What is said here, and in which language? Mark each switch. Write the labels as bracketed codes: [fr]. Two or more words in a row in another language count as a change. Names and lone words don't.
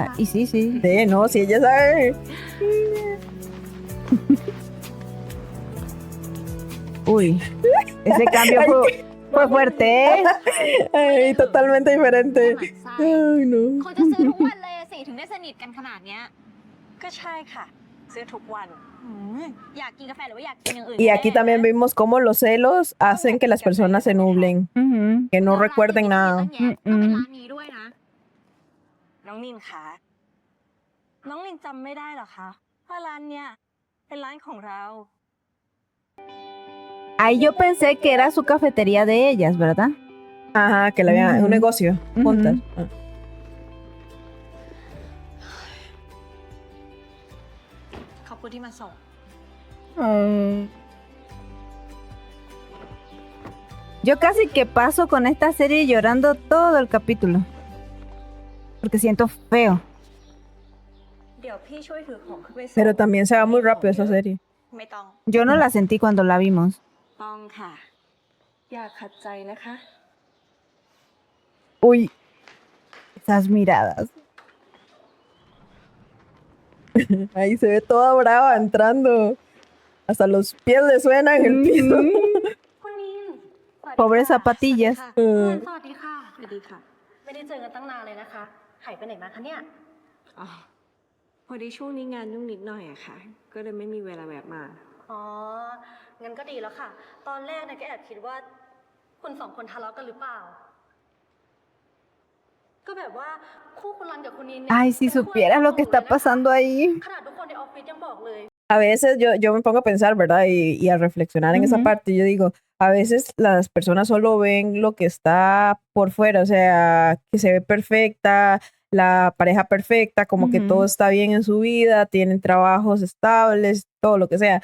[es] Y sí, sí. Sí, no, si ella sabe. Uy, ese cambio fue fuerte, ¿eh? Ay, totalmente diferente. Ay, no. [th] เขาจะซื้อทุกวันเลยอะสิถึงได้สนิทกันขนาดเนี้ย ก็ใช่ค่ะ ซื้อทุกวัน อืมอยากกินกาแฟหรือว่าอยากกินอย่างอื่น [es] Y aquí también vimos cómo los celos hacen que las personas se nublen, Ujú. que no recuerden nada. [th] ก็เป็นร้านนี้ด้วยนะ น้องนินคะน้องนินจำไม่ได้เหรอคะว่าร้านเนี้ยเป็นร้านของเรา [es] Ahí yo pensé que era su cafetería de ellas, ¿verdad? Ajá, que la habían, un Ujú. negocio juntas. Ah. [th] ขอบคุณที่มาส่ง [es] Yo casi que paso con esta serie llorando todo el capítulo. Porque siento feo. [th] เดี๋ยวพี่ช่วยถือของขึ้นไปส่ง [es] Pero también se va muy rápido esa serie. [th] ไม่ต้อง [es] Yo no la sentí cuando la vimos. [th] ต้องค่ะ อย่าขัดใจนะคะ [es] Uy, esas miradas. Ahí se ve toda brava entrando. Hasta los pies le suenan en el piso. [th] คุณนิน [es] Pobres zapatillas. [th] สวัสดีค่ะสวัสดีค่ะ ไม่ได้เจอกันตั้งนานเลยนะคะ หายไปไหนมาคะเนี่ย อ๋อ พอดีช่วงนี้งานยุ่งนิดหน่อยอะค่ะ ก็เลยไม่มีเวลาแวะมา อ๋อ งั้นก็ดีแล้วค่ะ ตอนแรกเนี่ยก็แอบคิดว่า คุณสองคนทะเลาะกันหรือเปล่า ก็แบบว่าคู่คุณรันกับคุณนินเนี่ย [es] Ay, si [th] เป็นคู่ [es] supieras lo que está [th] เลยนะคะ [es] pasando ahí. [th] ขนาดทุกคนในออฟฟิศยังบอกเลย [es] A veces yo me pongo a pensar, ¿verdad? Y a reflexionar en esa Ujú. parte. Yo digo, a veces las personas solo ven lo que está por fuera, o sea, que se ve perfecta, la pareja perfecta, como que todo Ujú. está bien en su vida, tienen trabajos estables, todo lo que sea,